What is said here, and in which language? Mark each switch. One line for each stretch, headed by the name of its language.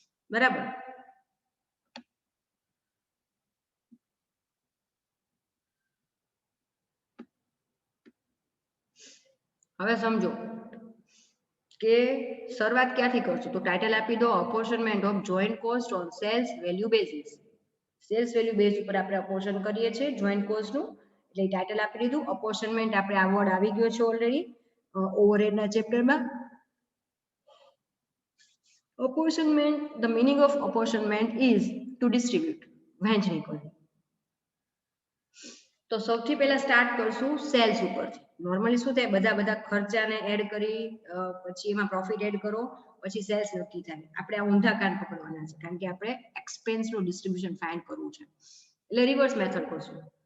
Gujarati: બરાબર, હવે સમજો કે શરૂઆત ક્યાંથી કરશું, તો ટાઇટલ આપી દો અપોર્શનમેન્ટ of joint cost on cells value basis. Cells value base ઉપર આપણે અપોર્શન કરીએ છીએ જોઈન્ટ કોસ્ટનું, એટલે ટાઇટલ આપી દીધું. અપોર્શનમેન્ટ આપણે આ વર્ડ આવી ગયો છે already ઓવરહેડના ચેપ્ટરમાં.
English: Apportionment, the meaning of apportionment is to distribute,
Gujarati: વહેંચણી કરવી. તો સૌથી પહેલા સ્ટાર્ટ કરશું સેલ્સ ઉપરથી. નોર્મલી શું થાય, બધા ખર્ચાને એડ કરી પછી એમાં પ્રોફિટ એડ કરો પછી સેલ્સ નક્કી થાય. આપણે આ ઊંધા કાન પકડવાના છે કારણ કે આપણે એક્સપેન્સનું ડિસ્ટ્રીબ્યુશન ફાઇન્ડ કરવું છે, એટલે રિવર્સ મેથડ કરશું.